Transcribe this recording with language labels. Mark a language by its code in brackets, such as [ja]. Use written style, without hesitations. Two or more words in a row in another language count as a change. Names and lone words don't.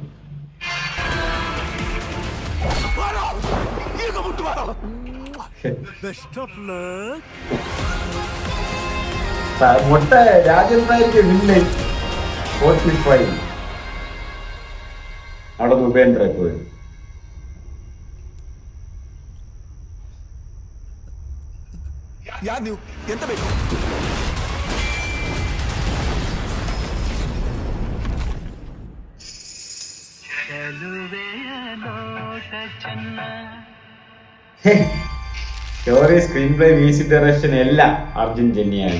[ml] മുട്ട രാജന്മാർക്ക് വില്ലൻ 45. അവിടെ ഉപേന്ദ്ര പോയി. [kn] ಯಾರು ನೀವು? ಎಂತ ಬೇಕು? [ml] സ്റ്റോറി, സ്ക്രീൻ പ്ലേ, മ്യൂസിക് ഡയറക്ഷൻ എല്ലാം അർജുൻ ജന്യാണ്.